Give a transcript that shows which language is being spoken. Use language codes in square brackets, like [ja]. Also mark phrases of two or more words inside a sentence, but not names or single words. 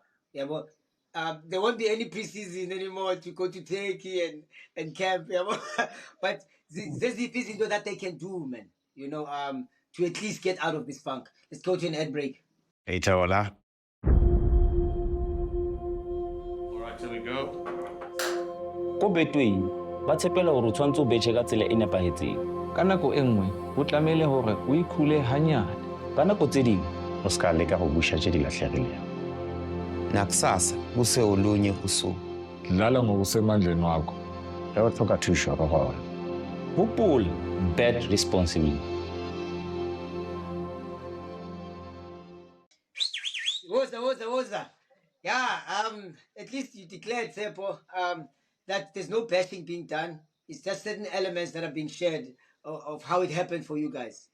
[en] Yeah, well, there won't be any preseason anymore to go to Turkey and camp. Yeah, but there's that they can do, man. To at least get out of this funk. Let's go to an ad break. Hey, Taola. All right, here we go. [st] Ko Betway ba tshepela hore o tshwantse o betjhe ka tsela e nepahetseng. Ka nako e nngwe ho tlamehile hore o ikhule hanyane. Ka nako tse ding [tn] O ska leka go busha tse di lahlegileng. [zu] Nakusasa kuse olunye usuku. Dlala ngokusemandleni wakho. [nso] Ge o tlhoka thuso go gona. hopola, [en] bet responsibly. [zu] Woza. [en] Yeah, at least you declared, Tsepo, that there's no bashing being done. It's just certain elements that are being shared of how it happened for you guys.